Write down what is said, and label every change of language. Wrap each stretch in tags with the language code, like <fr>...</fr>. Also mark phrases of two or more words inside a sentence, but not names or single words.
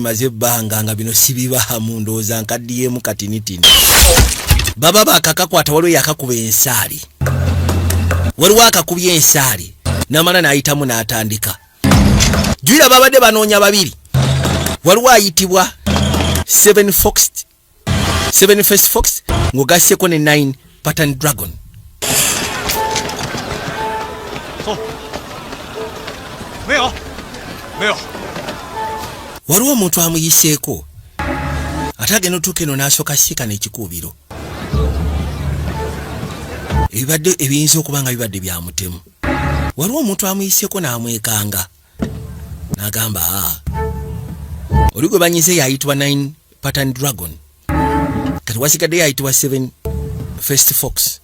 <lg>maze ebbanga nga bino sibibaamu ndowooza nkaddiyemu katinitini baba bakakakwata waliwo yakakuba ensaali waliwo akakubya ensaali namala n'ayitamu n'atandika jwira babadde banoonya babiri waliwo ayitibwa 7 First Fox ng'ogasseko ne 9 Pattern Dragon</lg> <zh>没有，没有。</zh> <lg>waliwo omuntu amuyiseeko ate agenda otuuka eno n'asooka siika n'ekikuubiro ebibadde ebiyinza okuba nga bibadde bya mutemu waliwo omuntu amuyiseeko n'amwekanga N'agamba oli gwe banyize yayitibwa 9 pattern dragon, kati wasigadde yayitibwa 7 first fox.</lg>